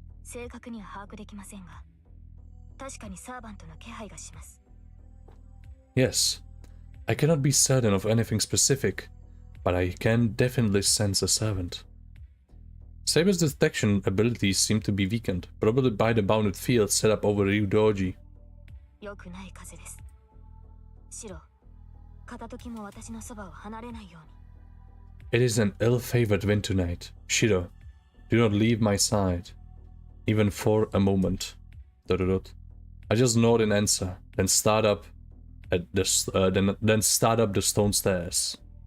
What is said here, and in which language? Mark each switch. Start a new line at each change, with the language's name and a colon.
Japanese: 正確には把握できませんが、確かにサーバントの気配がします。
English: Yes, I cannot be certain of anything specific, but I can definitely sense a servant. Saber's detection abilities seem to be weakened, probably by the bounded field set up over Ryudoji.
Japanese: 良くない風です。シロ、片時も私のそばを離れないように。
English: It is an ill-favored wind tonight. Shiro, do not leave my side. Even for a moment. I just nod in answer, then start up the stone stairs.